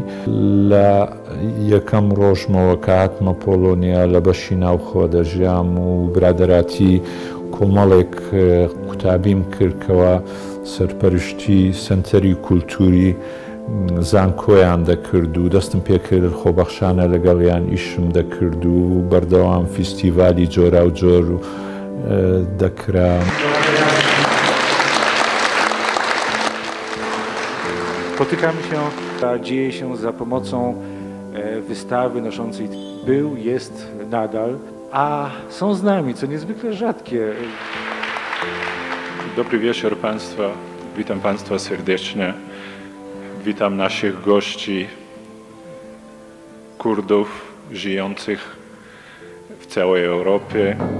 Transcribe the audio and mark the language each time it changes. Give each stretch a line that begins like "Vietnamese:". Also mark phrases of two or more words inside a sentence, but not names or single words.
Central Kurdish: لە یەکەم ڕۆژمەوە کە هاتمە پۆڵۆنیا لە بەشی ناوخۆ دەژیام و برادەراتی کۆمەڵێک قوتابیم کردکەوە سەرپەرشتی سنتەری کولتوری زانکۆیان دەکرد و دەستم پێکرد خۆبەخشانە لەگەڵیان ئیشم دەکرد و بەردەوام فیستیڤالی جۆرا و جۆر دەکرا.
Polish: Spotykamy się, ta dzieje się za pomocą wystawy noszącej był, jest nadal, a są z nami, co niezwykle rzadkie. Dobry wieczór Państwa, witam Państwa serdecznie, witam naszych gości, Kurdów żyjących w całej Europie.